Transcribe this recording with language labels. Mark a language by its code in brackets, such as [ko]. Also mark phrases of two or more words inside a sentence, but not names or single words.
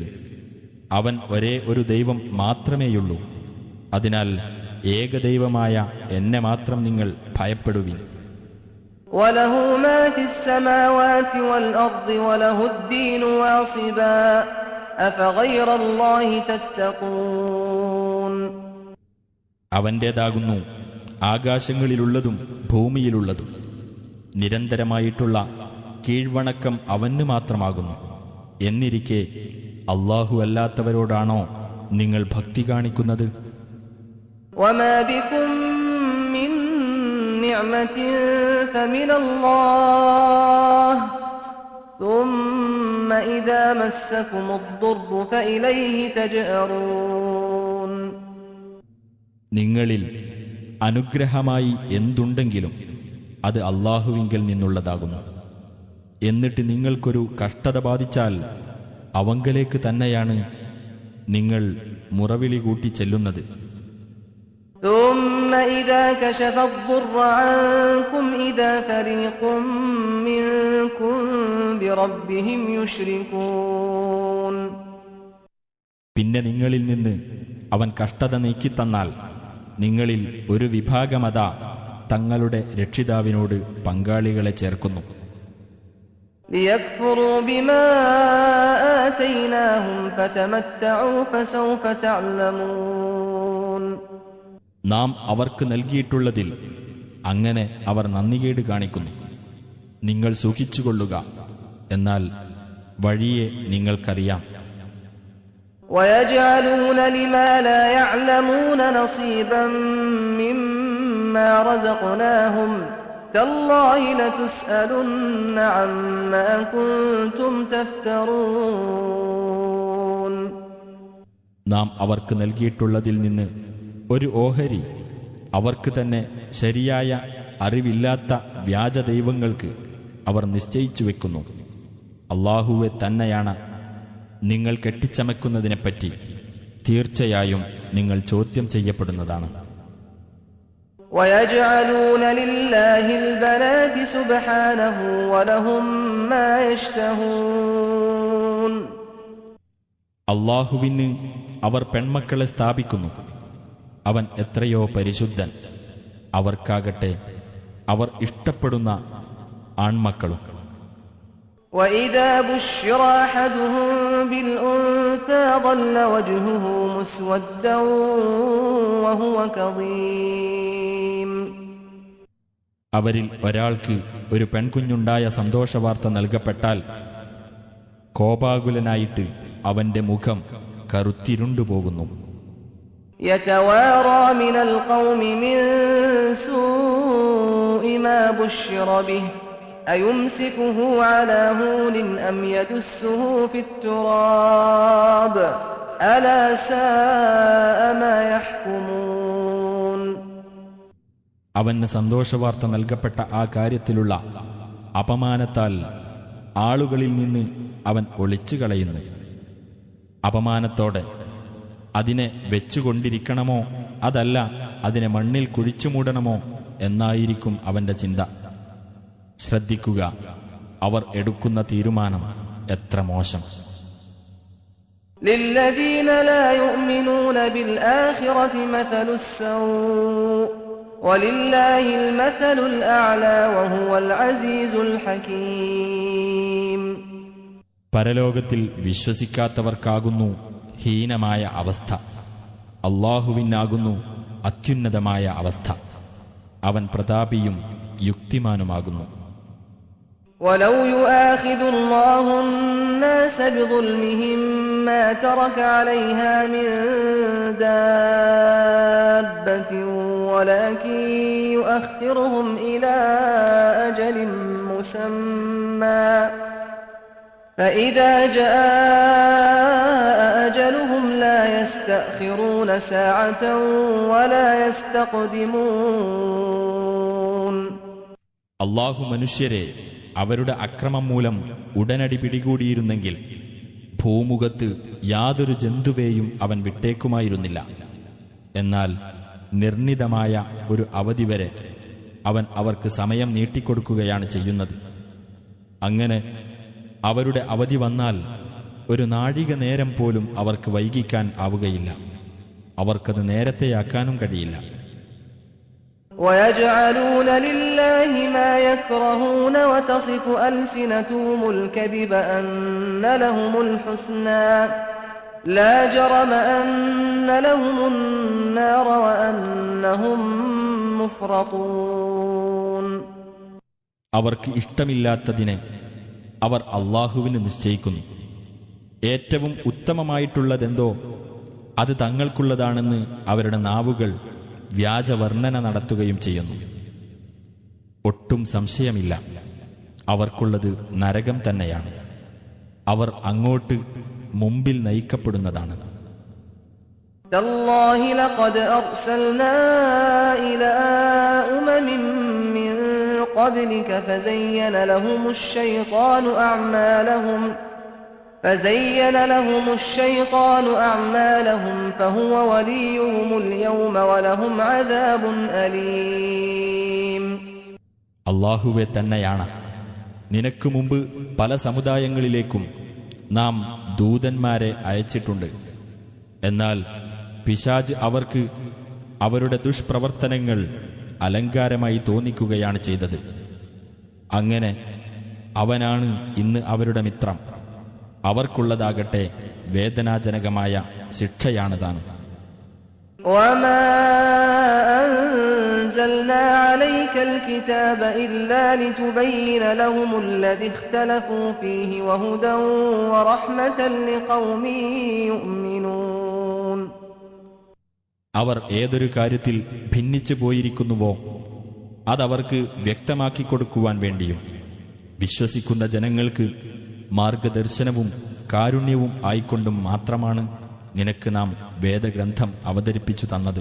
[ml] അവൻ ഒരേ ഒരു ദൈവം മാത്രമേയുള്ളൂ. അതിനാൽ ഏകദൈവമായ എന്നെ മാത്രം നിങ്ങൾ ഭയപ്പെടുവിൻ. [ar] وَلَهُ مَا فِي السَّمَاوَاتِ وَالْأَرْضِ وَلَهُ الدِّينُ وَاصِبًا أَفَغَيْرَ اللَّهِ تَتَّقُونَ. [ml] അവന്റേതാകുന്നു ആകാശങ്ങളിലുള്ളതും ഭൂമിയിലുള്ളതും. നിരന്തരമായിട്ടുള്ള കീഴ്വണക്കം അവന് മാത്രമാകുന്നു. എന്നിരിക്കെ അല്ലാഹു അല്ലാത്തവരോടാണോ നിങ്ങൾ ഭക്തി കാണിക്കുന്നത്? [ar] وَمَا بِكُم مِّن نِّعْمَةٍ فَمِنَ اللَّهِ ثُمَّ إِذَا مَسَّكُمُ الضُّرُّ فَإِلَيْهِ تَجْأَرُونَ. [ml] നിങ്ങളിൽ അനുഗ്രഹമായി എന്തുണ്ടെങ്കിലും അത് അല്ലാഹുവിങ്കൽ നിന്നുള്ളതാകുന്നു. എന്നിട്ട് നിങ്ങൾക്കൊരു കഷ്ടത ബാധിച്ചാൽ അവങ്കലേക്ക് തന്നെയാണ് നിങ്ങൾ മുറവിളി കൂട്ടി ചെല്ലുന്നത്. [ar] ثُمَّ إِذَا كَشَفَ الضُّرَّ عَنكُمْ إِذَا فَرِيقٌ مِّنكُم بِرَبِّهِمْ يُشْرِكُونَ. [ml] പിന്നെ നിങ്ങളിൽ നിന്ന് അവൻ കഷ്ടത നീക്കിത്തന്നാൽ നിങ്ങളിൽ ഒരു വിഭാഗമതാ തങ്ങളുടെ രക്ഷിതാവിനോട് പങ്കാളികളെ ചേർക്കുന്നു. [ar] لِيَكْفُرُوا بِمَا آتَيْنَاهُمْ فَتَمَتَّعُوا فَسَوْفَ تَعْلَمُونَ. [ml] നാം അവർക്ക് നൽകിയിട്ടുള്ളതിൽ അങ്ങനെ അവർ നന്ദികേട് കാണിക്കുന്നു. നിങ്ങൾ സുഖിച്ചുകൊള്ളുക, എന്നാൽ വഴിയെ നിങ്ങൾക്കറിയാം. [ar] وَيَجْعَلُونَ لِمَا لَا يَعْلَمُونَ نَصِيبًا مِّمَّا رَزَقْنَاهُمْ تَاللَّهِ لَتُسْأَلُنَّ عَمَّا كُنتُمْ تَفْتَرُونَ. [ml] നാം അവർക്ക് നൽകിയിട്ടുള്ളതിൽ നിന്ന് ഒരു ഓഹരി അവർക്ക് തന്നെ ശരിയായ അറിവില്ലാത്ത വ്യാജദൈവങ്ങൾക്ക് അവർ നിശ്ചയിച്ചു വെക്കുന്നു. അല്ലാഹുവെ തന്നെയാണ് നിങ്ങൾ കെട്ടിച്ചമക്കുന്നതിനെപ്പറ്റി തീർച്ചയായും നിങ്ങൾ ചോദ്യം ചെയ്യപ്പെടുന്നതാണ്. [ar] وَيَجْعَلُونَ لِلَّهِ الْبَنَاتِ سُبْحَانَهُ وَلَهُم مَّا يَشْتَهُونَ. [ml] അല്ലാഹുവിന് അവർ പെൺമക്കളെ സ്ഥാപിക്കുന്നു. അവൻ എത്രയോ പരിശുദ്ധൻ. അവർക്കാകട്ടെ അവർ ഇഷ്ടപ്പെടുന്ന ആൺമക്കളും. [ar] وَإِذَا بُشِّرَ أَحَدُهُم بِالْأُنثَىٰ ظَلَّ وَجْهُهُ مُسْوَدًّا وَهُوَ كَظِيمٌ. [ml] അവരിൽ ഒരാൾക്ക് ഒരു പെൺകുഞ്ഞുണ്ടായ സന്തോഷവാർത്ത നൽകപ്പെട്ടാൽ കോപാകുലനായിട്ട് അവന്റെ മുഖം കറുത്തിരുണ്ടുപോകുന്നു. [ar] يَتَوَارَىٰ مِنَ الْقَوْمِ مِن سُوءِ مَا بُشِّرَ بِهِ أَيُمْسِكُهُ عَلَىٰ هُونٍ أَمْ يَدُسُّهُ فِي التُّرَابِ أَلَا سَاءَ مَا يَحْكُمُونَ. [ml] അവന് സന്തോഷവാർത്ത നൽകപ്പെട്ട ആ കാര്യത്തിലുള്ള അപമാനത്താൽ ആളുകളിൽ നിന്ന് അവൻ ഒളിച്ചു കളയുന്നു. അപമാനത്തോടെ അതിനെ വെച്ചുകൊണ്ടിരിക്കണമോ അതല്ല അതിനെ മണ്ണിൽ കുഴിച്ചു മൂടണമോ എന്നായിരിക്കും അവന്റെ ചിന്ത. ശ്രദ്ധിക്കുക, അവർ എടുക്കുന്ന തീരുമാനം എത്ര മോശം. [ar] للذين لا يؤمنون بالآخرة مثل السوء ولله المثل الأعلى وهو العزيز الحكيم. [ml] പരലോകത്തിൽ വിശ്വസിക്കാത്തവർക്കാകുന്നു ഹീനമായ അവസ്ഥ. അല്ലാഹുവിനാകുന്നു അത്യുന്നതമായ അവസ്ഥ. അവൻ പ്രതാപിയും യുക്തിമാനുമാകുന്നു. [ar] ولو يؤاخذ الله الناس بظلمهم ما ترك عليها من دابة ولكن يؤخرهم إلى أجل مسمى فإذا جاء أجلهم لا يستأخرون ساعة ولا يستقدمون. [ml] അല്ലാഹു മനുഷ്യരെ അവരുടെ അക്രമം മൂലം ഉടനടി പിടികൂടിയിരുന്നെങ്കിൽ ഭൂമുഖത്ത് യാതൊരു ജന്തുവേയും അവൻ വിട്ടേക്കുമായിരുന്നില്ല. എന്നാൽ നിർണിതമായ ഒരു അവധി വരെ അവൻ അവർക്ക് സമയം നീട്ടിക്കൊടുക്കുകയാണ് ചെയ്യുന്നത്. അങ്ങനെ അവരുടെ അവധി വന്നാൽ ഒരു നാഴിക നേരം പോലും അവർക്ക് വൈകിക്കാൻ ആവുകയില്ല. അവർക്കത് നേരത്തെയാക്കാനും കഴിയില്ല. [ar] وَيَجْعَلُونَ لِلَّهِ مَا يَكْرَهُونَ وَتَصِفُ أَلْسِنَتُهُمُ الْكَذِبَ أَنَّ لَهُمُ الْحُسْنَى لَا جَرَمَ أَنَّ لَهُمُ النَّارَ وَأَنَّهُمْ مُفْرَطُونَ. [ml] അവർക്ക് ഇഷ്ടമില്ലാത്തതിനെ അവർ അല്ലാഹുവിന് നിശ്ചയിക്കുന്നു. ഏറ്റവും ഉത്തമമായിട്ടുള്ളതെന്തോ അത് തങ്ങൾക്കുള്ളതാണെന്ന് അവരുടെ നാവുകൾ വ്യാജവർണ്ണന നടത്തുകയും ചെയ്യുന്നു. ഒട്ടും സംശയമില്ല, അവർക്കുള്ളത് നരകം തന്നെയാണ്. അവർ അങ്ങോട്ട് മുമ്പിൽ നയിക്കപ്പെടുന്നതാണ്. [ar] تالله لقد أرسلنا إلى أمم من قبلك فزين لهم الشيطان أعمالهم فهو وليهم اليوم ولهم عذاب أليم. [ml] അല്ലാഹുവേ തന്നെയാണ്. നിനക്ക് മുമ്പ് പല സമുദായങ്ങളിലേക്കും നാം ദൂതന്മാരെ അയച്ചിട്ടുണ്ട്. എന്നാൽ പിശാച് അവർക്ക് അവരുടെ ദുഷ്പ്രവർത്തനങ്ങൾ അലങ്കാരമായി തോന്നിക്കുകയാണ് ചെയ്തത്. അങ്ങനെ അവനാണ് ഇന്ന് അവരുടെ മിത്രം. അവർക്കുള്ളതാകട്ടെ വേദനാജനകമായ ശിക്ഷയാണ് താൻ. [ar] وَمَا أَنزَلْنَا عَلَيْكَ الْكِتَابَ إِلَّا لِتُبَيِّنَ لَهُمُ الَّذِي اخْتَلَفُوا فِيهِ وَهُدًى وَرَحْمَةً لِقَوْمٍ يُؤْمِنُونَ. [ml] അവർ ഏതൊരു കാര്യത്തിൽ ഭിന്നിച്ചു പോയിരിക്കുന്നുവോ അതവർക്ക് വ്യക്തമാക്കി കൊടുക്കുവാൻ വേണ്ടിയും വിശ്വസിക്കുന്ന ജനങ്ങൾക്ക് മാർഗദർശനവും കാരുണ്യവും ആയിക്കൊണ്ടും മാത്രമാണ് നിനക്ക് നാം വേദഗ്രന്ഥം അവതരിപ്പിച്ചു തന്നത്.